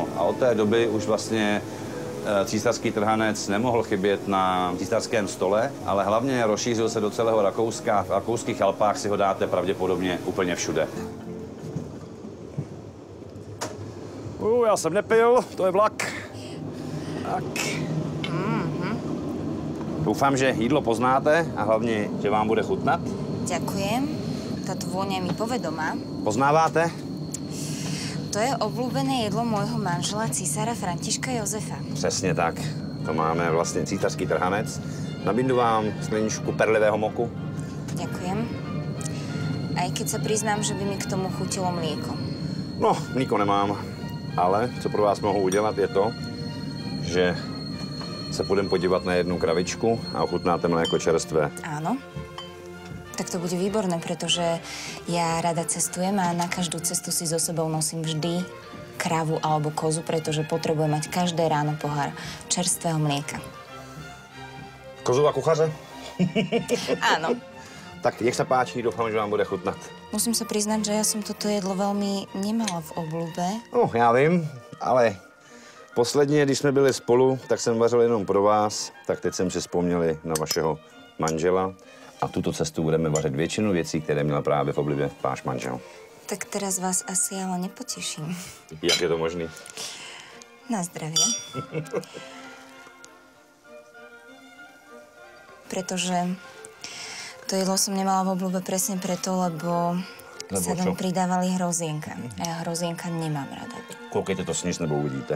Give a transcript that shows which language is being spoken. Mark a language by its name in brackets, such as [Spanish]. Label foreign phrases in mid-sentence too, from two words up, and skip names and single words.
[Czech] A od té doby už vlastně císařský trhanec nemohl chybět na císařském stole, ale hlavně rozšířil se do celého Rakouska. V rakouských Alpách si ho dáte pravděpodobně úplně všude. Já jsem nepil, to je vlak. Tak. Doufám, že jídlo poznáte a hlavně, že vám bude chutnat. [Slovak] Ďakujem. Táto vôňa mi povedomá. [Czech] Poznáváte? [Slovak] To je obľúbené jedlo môjho manžela, císara Františka Jozefa. [Czech] Přesně tak. To máme vlastně císařský trhanec. Nabídnu vám skleničku perlivého moku. [Slovak] Ďakujem. Aj keď sa priznám, že by mi k tomu chutilo mlieko. [Czech] No, mlíko nemám, ale co pro vás mohu udělat je to, že se půjdeme podívat na jednu kravičku a ochutnáte mléko čerstvé. [Slovak] Áno. Tak to bude výborné, pretože ja rada cestujem a na každú cestu si so sebou nosím vždy kravu alebo kozu, pretože potrebujem mať každé ráno pohár čerstvého mlieka. [Czech] Kozu a kuchaře? [Slovak] Áno. Tak nech sa páči, [Czech] doufám, že vám bude chutnat. [Slovak] Musím sa priznať, že ja som toto jedlo veľmi nemala v obľúbe. [Czech] No, já vím, ale posledně, když jsme byli spolu, tak jsem vařil jenom pro vás, tak teď jsem si vzpomněli na vašeho manžela. A tuto cestu budeme vařit většinu věcí, které měl právě v oblibě váš manžel. [Slovak] Tak teraz vás asi ale nepoteším. [Czech] Jak je to možný? [Slovak] Na zdravie. Pretože to jedlo som nemala v obľúbe presne preto, lebo sa tam pridávali hrozienka. A ja hrozienka nemám rada. [Czech] Koukejte to sníž, nebo uvidíte.